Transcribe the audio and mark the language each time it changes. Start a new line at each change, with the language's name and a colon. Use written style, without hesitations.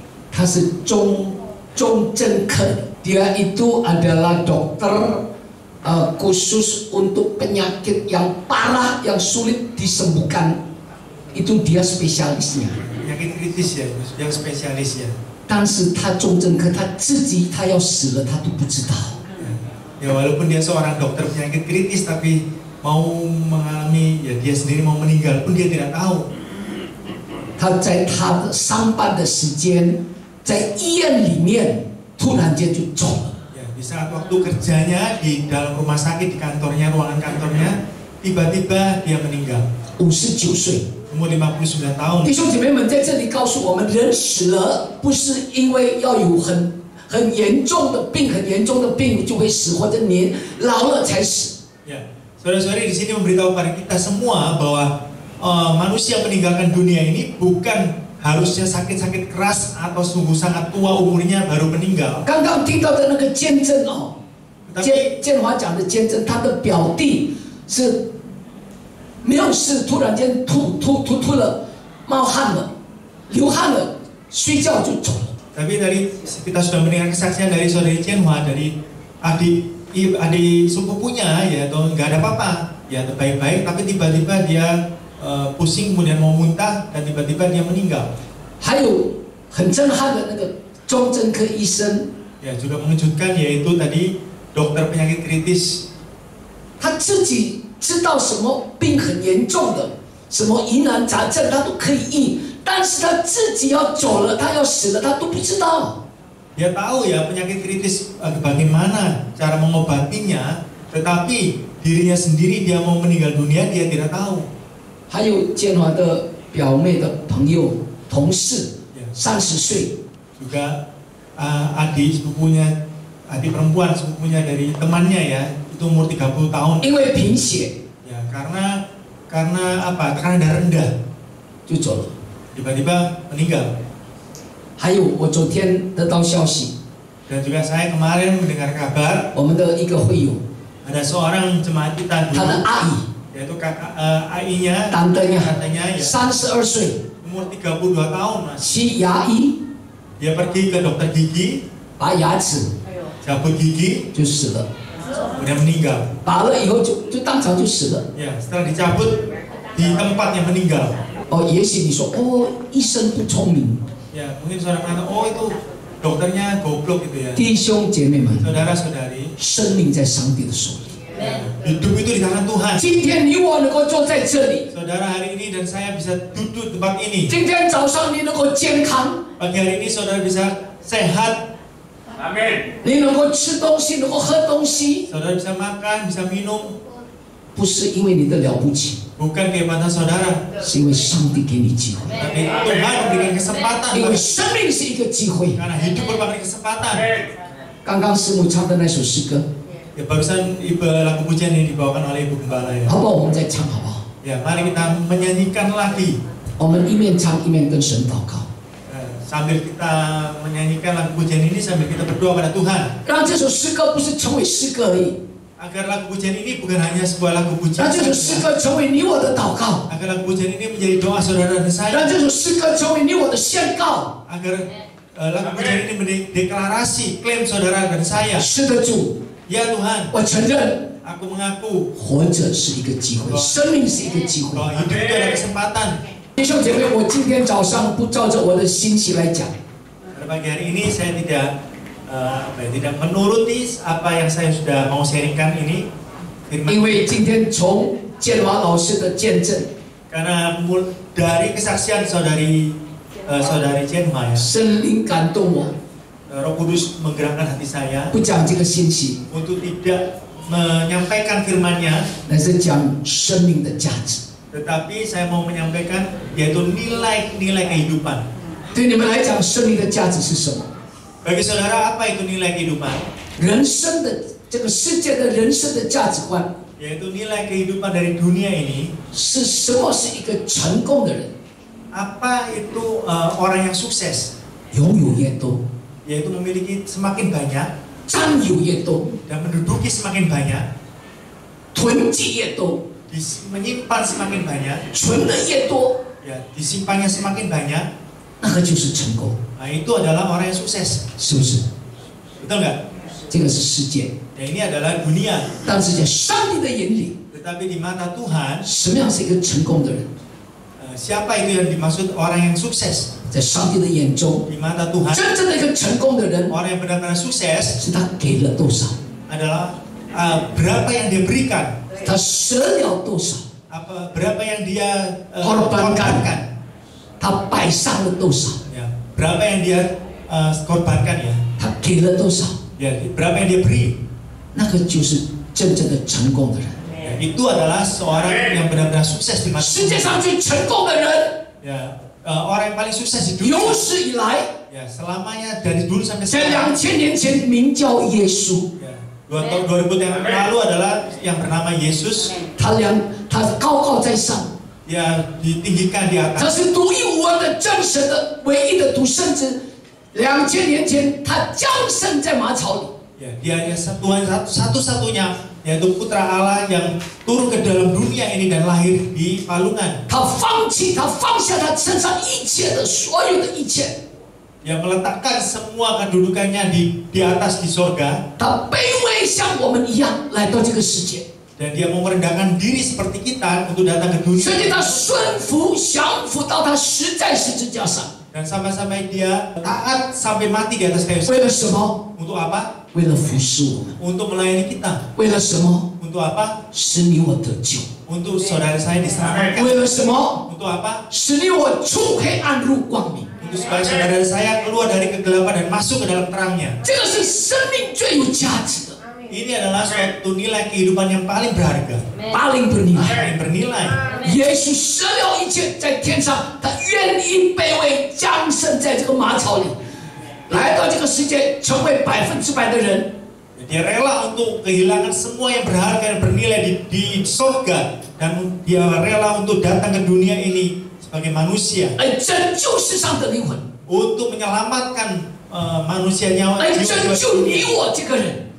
Chinese: 他是中正科的，
Indonesian: dia itu adalah dokter khusus untuk penyakit yang parah, yang sulit disembuhkan. Itu dia spesialisnya. Penyakit kritis ya, yang spesialis ya.
Chinese: 但是他中正科，他自己他要死了，他都不知道。
Indonesian: Ya walaupun dia seorang dokter penyakit kritis, tapi mau mengalami ya dia sendiri mau meninggal pun dia tidak tahu.
Chinese: 他在他的上班的时间，在医院里面，突然间就走了。
Indonesian: Ya, di saat waktu kerjanya di dalam rumah sakit, di kantornya, ruangan kantornya, tiba-tiba dia meninggal.
Chinese: 59岁。
Indonesian: Umur 59 tahun.
Chinese: 弟兄姐妹们，在这里告诉我们，人死了不是因为要有很严重的病，很严重的病就会死，或者年老了才死。
Indonesian: Ya, saudara-saudari di sini memberitahu kepada kita semua bahwa manusia meninggalkan dunia ini bukan harusnya sakit-sakit keras atau sungguh sangat tua umurnya baru meninggal.
Chinese: 刚刚听到的那个见证哦，
Indonesian: Tapi
Chinese: 建华讲的见证，他的表弟是没有事，突然间吐了，冒汗了，流汗了，睡觉就走了。
Indonesian: tapi dari kita sudah mendengar kesaksian dari saudari Jianhua, dari adik sepupunya ya, atau nggak ada apa-apa ya, baik-baik, tapi tiba-tiba dia pusing kemudian mau muntah dan tiba-tiba dia meninggal.
Chinese: 还有很震撼的那个中正科医生，
Indonesian: Ya, juga mengejutkan yaitu tadi dokter penyakit kritis.
Chinese: 他自己知道什么病很严重的，什么疑难杂症他都可以医，但是他自己要走了，他要死了，他都不知道。
Indonesian: Dia tahu ya penyakit kritis bagaimana cara mengobatinya, tetapi dirinya sendiri dia mau meninggal dunia dia tidak tahu.
Chinese: 还有建华的表妹的朋友、同事，30岁，
Indonesian: Juga adik sepupunya, adik perempuan sepupunya dari temannya ya, itu umur 30 tahun.
Chinese: 因为贫血
Indonesian: Ya, karena apa? Tekanan darah rendah,
Chinese: 就走了。
Indonesian: tiba-tiba meninggal.
Chinese: 还有我昨天得到消息，
Indonesian: Dan juga saya kemarin mendengar kabar
Chinese: 我们的一个会友，
Indonesian: ada seorang jemaat kita
Chinese: 他的阿姨，
Indonesian: yaitu kakak AI-nya,
Chinese: 当灯呀，
Indonesian: katanya ya
Chinese: 32岁，
Indonesian: umur 32 tahun mas.
Chinese: 去牙医
Indonesian: Dia pergi ke dokter gigi,
Chinese: 拔牙齿
Indonesian: cabut gigi,
Chinese: 就死了，
Indonesian: kemudian meninggal.
Chinese: 拔了以后就当场就死了。
Indonesian: Ya, setelah dicabut di tempatnya meninggal.
Chinese: 哦，也许你说哦，医生不聪明，
Indonesian: Ya, mungkin saudara kata, oh itu dokternya goblok gitu ya.
Chinese: 弟兄姐妹们，
Indonesian: Saudara-saudari,
Chinese: 生命在上帝的手里。
Indonesian: hidup itu di tangan Tuhan.
Chinese: 今天你我能够坐在这里，
Indonesian: Saudara hari ini dan saya bisa duduk di tempat ini.
Chinese: 今天早上你能够健康，
Indonesian: Pagi hari ini saudara bisa sehat,
Chinese: 你能够吃东西，能够喝东西，
Indonesian: saudara bisa makan, bisa minum.
Chinese: 不是因为你的了不起，
Indonesian: Bukan kehebatan saudara,
Chinese: 是因为上帝给你机会。
Indonesian: tapi Tuhan memberikan kesempatan.
Chinese: 因为生命是一个机会。
Indonesian: Karena hidup merupakan kesempatan.
Chinese: 刚刚师母唱的那首诗歌，
Indonesian: Ya, barusan lagu pujian yang dibawakan oleh Ibu Gembala ya.
Chinese: 好不好？我们再唱好不好？
Indonesian: Ya, mari kita menyanyikan lagi.
Chinese: 我们一面唱一面跟神祷告，
Indonesian: Sambil kita menyanyikan lagu pujian ini sambil kita berdoa pada Tuhan.
Chinese: 让这首诗歌不是成为诗歌而已，
Indonesian: Agar lagu pujian ini bukan hanya sebuah lagu
Chinese: 让
Indonesian: pujian
Chinese: 这首诗
Indonesian: saja.
Chinese: 歌成为你我的祷告，
Indonesian: Agar lagu pujian ini menjadi doa saudara dan
Chinese: 让
Indonesian: saya.
Chinese: 这首诗歌成为你我的宣告。
Indonesian: Agar lagu pujian ini menjadi deklarasi, klaim saudara dan saya.
Chinese: 是的，主，
Indonesian: Ya Tuhan,
Chinese: 我承认
Indonesian: aku mengaku
Chinese: 活着是一个机会，生命是一个机会。
Indonesian: bahwa hidup itu adalah kesempatan.
Chinese: 弟兄姐妹，我今天早上不照着我的心情来讲。
Indonesian: Pada pagi hari ini saya tidak menuruti apa yang saya sudah mau sharingkan ini.
Chinese: 因为今天从建华老师的见证，
Indonesian: Karena dari kesaksian saudari Jenhua ya,
Chinese: 圣灵感动我，
Indonesian: Roh Kudus menggerakkan hati saya
Chinese: 不讲这个信息，
Indonesian: untuk tidak menyampaikan firman-Nya,
Chinese: 乃是讲生命的价值。
Indonesian: tetapi saya mau menyampaikan yaitu nilai-nilai kehidupan.
Chinese: 对你们来讲，生命的价值是什么？
Indonesian: Bagi saudara, apa itu nilai kehidupan?
Chinese: 人生的这个世界的人生的价值观
Indonesian: Yaitu nilai kehidupan dari dunia ini.
Chinese: 是什么？是一个成功的人，
Indonesian: Apa itu orang yang sukses?
Chinese: 拥有越多，
Indonesian: Yaitu memiliki semakin banyak
Chinese: 占有越多，
Indonesian: dan menduduki semakin banyak,
Chinese: 囤积越多，
Indonesian: menyimpan semakin banyak,
Chinese: 存的越多，
Indonesian: ya disimpannya semakin banyak.
Chinese: 那个就是成功，
Indonesian: Nah, itu adalah orang yang sukses.
Chinese: 是不是？
Indonesian: Betul nggak?
Chinese: 这个是世界，
Indonesian: Ya, ini adalah dunia.
Chinese: 但是在上帝的眼里，
Indonesian: Tetapi di mata Tuhan,
Chinese: 什么样是一个成功的人？
Indonesian: siapa itu yang dimaksud orang yang sukses?
Chinese: 在上帝的眼中，
Indonesian: Di mata Tuhan,
Chinese: 真正的一个成功的人，
Indonesian: orang yang benar-benar sukses
Chinese: 是他给了多少，
Indonesian: adalah berapa yang dia berikan,
Chinese: 他舍了多少，
Indonesian: berapa yang dia korbankan,
Chinese: 他摆上了多少，
Indonesian: ya, berapa yang dia korbankan ya,
Chinese: 他给了多少，
Indonesian: ya, berapa yang dia beri.
Chinese: 那个就是真正的成功的人。
Indonesian: Ya, itu adalah seorang yang benar-benar sukses di mata
Chinese: 世界
Indonesian: Tuhan.
Chinese: 上最成功的人，
Indonesian: Ya, orang yang paling sukses di dunia.
Chinese: 有史以来，
Indonesian: Ya, selamanya dari dulu sampai
Chinese: 在
Indonesian: sekarang.
Chinese: 2000年前名叫耶稣，
Indonesian: Ya, 2000 yang lalu adalah yang bernama Yesus.
Chinese: 他高高在上，
Indonesian: Dia ditinggikan di
Chinese: 他
Indonesian: atas.
Chinese: 是独一无二的真神的唯一的独生子。 2000年前，他降生在马槽里。
Indonesian: Ya, dia Tuhan satu-satunya, yaitu Putra Allah yang turun ke dalam dunia ini dan lahir di palungan.
Chinese: 他放下他身上一切的所有的一切，
Indonesian: Yang meletakkan semua kedudukannya di atas di sorga.
Chinese: 他卑微像我们一样来到这个世界，
Indonesian: Dan dia mau merendahkan diri seperti kita untuk datang ke dunia.
Chinese: 甚至他顺服降服到他死在十字架上。
Indonesian: Dan sampai-sampai dia taat sampai mati di atas kayu
Chinese: 为
Indonesian: salib.
Chinese: 了什么？
Indonesian: Untuk apa?
Chinese: 为了服侍我们。
Indonesian: Untuk melayani kita.
Chinese: 为了什么？
Indonesian: Untuk apa?
Chinese: 使你我得救。
Indonesian: Untuk saudara saya diselamatkan.
Chinese: 为了什么？
Indonesian: Untuk apa?
Chinese: 使你我出黑暗入光明。
Indonesian: Untuk supaya saudara saya keluar dari kegelapan dan masuk ke dalam terangnya.
Chinese: 这个是生命最有价值的，
Indonesian: Ini adalah suatu nilai kehidupan yang paling berharga, paling bernilai。 paling bernilai.
Chinese: 耶稣舍了一切，在天上，他愿意卑微降生在这个马槽里，来到这个世界，成为100%的人。
Indonesian: Dia rela untuk kehilangan semua yang berharga dan bernilai di surga, dan dia rela untuk datang ke dunia ini sebagai manusia
Chinese: 来拯救世上的灵魂，
Indonesian: untuk menyelamatkan manusia nyawa
Chinese: 来拯
Indonesian: jiwa-jiwa
Chinese: 救你
Indonesian: dunia.
Chinese: 我这个人，